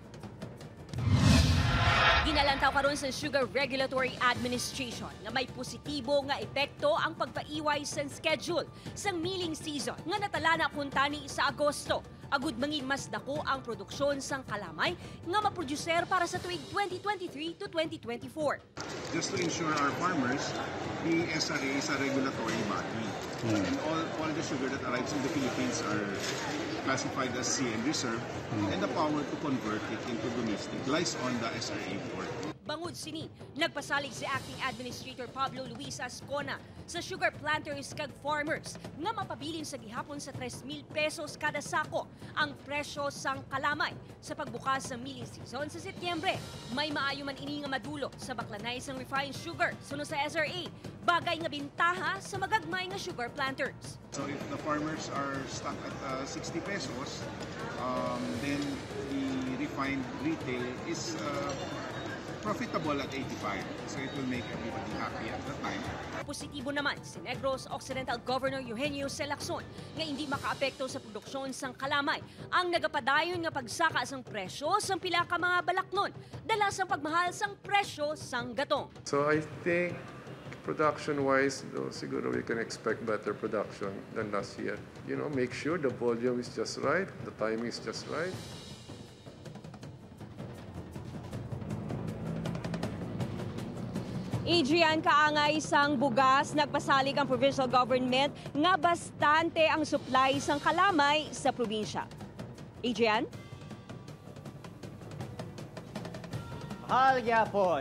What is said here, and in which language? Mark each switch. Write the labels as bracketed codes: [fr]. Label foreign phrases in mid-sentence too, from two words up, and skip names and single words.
[hil] Ginalantaw karon sa Sugar Regulatory Administration nga may positibo nga epekto ang pagpaiway sa schedule sang [en] milling season [hil] nga natala na kuntani sa Agosto. Agud mangin mas dako ang produksyon sang kalamay nga maproducer para sa tuig 2023 to 2024. [en] Just to ensure our farmers, the SRA is a regulatory body. And all the sugar that arrives in the Philippines are classified as CN Reserve, and the power to convert it into domestic lies on the SRA board. [hil] Bangod sini, nagpasalig si Acting Administrator Pablo Luis Ascona sa [en] sugar planters [hil] kag farmers nga mapabilin sa gihapon sa 3,000 pesos kada sako ang presyo sang kalamay sa pagbukas sa [en] milling season [hil] sa Setyembre. May maayo man ini nga madulo sa baklanay sang [en] refined sugar [hil] suno sa SRA, bagay nga bintaha sa magagmay nga [en] sugar planters. So if the farmers are stuck at 60 pesos, then the refined retail is profitable at 85. So it will make everybody happy at the time. [hil] Positibo naman si Negros Occidental Governor Eugenio C. Lacson nga hindi makaapekto sa produksyon sang kalamay ang nagapadayon nga pagsaka sang presyo sang pila ka mga balaknon dala sang pagmahal sang presyo sang gatong. [en] So I think production-wise, siguro we can expect better production than last year. You know, make sure the volume is just right, the timing is just right. [hil] Adrian, kaangay sang bugas, nagpasalig ang provincial government nga bastante ang supply sang kalamay sa probinsya. Adrian? Mahal yapon.